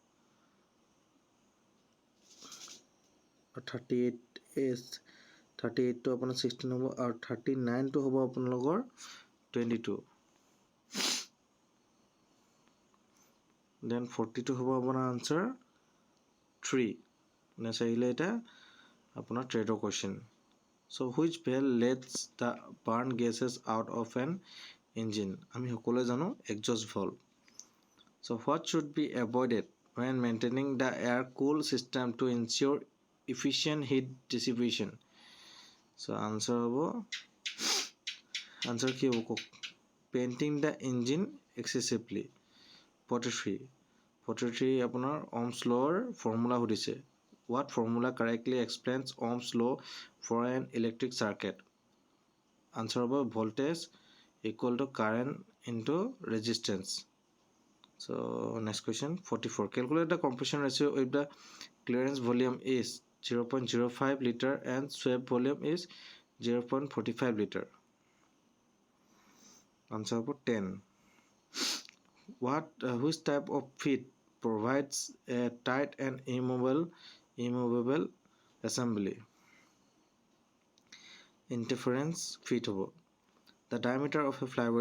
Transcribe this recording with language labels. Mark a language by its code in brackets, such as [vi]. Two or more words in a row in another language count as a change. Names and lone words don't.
[as] 38 টো আপোনাৰ 16 হ'ব আৰু 39 টো হ'ব আপোনালোকৰ 22 then 42 হ'ব আপোনাৰ আনসাৰ 3 নেক্সট আহিলে এটা আপোনাৰ ট্ৰেডৰ কোৱেশ্চন [en] so which valve lets the burn gases out of an engine [as] আমি সকলোৱে জানো [en] exhaust valve so what should be avoided when maintaining the air cool system to ensure efficient heat dissipation so answer [as] কি হ'ব [en] painting the engine excessively 43 আপোনাৰ Ohm's law formula সুধিছে what formula correctly explains Ohm's law for an electric circuit answer হ'ব voltage equal to current into resistance so next question 44 calculate the compression ratio if the clearance volume is 0.05 liter and swept volume is 0.45 liter answer for 10 which type of feed provides a tight and immovable assembly interference feed the diameter of a flywheel